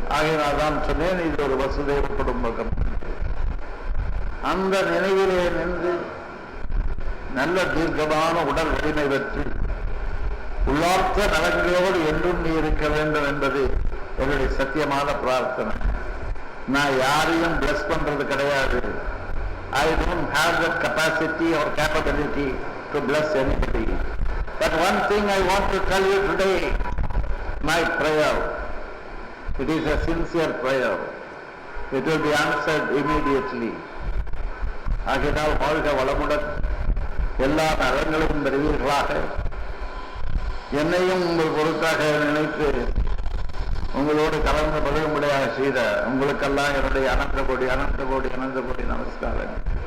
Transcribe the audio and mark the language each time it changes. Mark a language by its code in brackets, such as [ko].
[ta] ஆகையினால் தான் சொன்னேன், இது ஒரு வசுதேவ குடும்பம். அந்த நினைவிலே நின்று நல்ல தீர்க்கமான உடல் வலிமை பெற்று உள்ளார்த்த நலங்களோடு என்றும் நீ இருக்க வேண்டும் என்பது என்னுடைய சத்தியமான பிரார்த்தனை. நான் யாரையும் பிளஸ் பண்றது கிடையாது. [en] I don't have the capacity or capability to bless anybody. But one thing I want to tell you today, my prayer, it is a sincere prayer. It will be answered immediately. [ta] ஆகையால் வாழ்க வளமுடன், எல்லா நலங்களும் பெறுவீர்களாக. என்னையும் உங்கள் பொருட்டாக நினைத்து உங்களோடு கலந்து பழகும்படியாக செய்த உங்களுக்கெல்லாம் என்னுடைய அனந்த கோடி நமஸ்காரம்.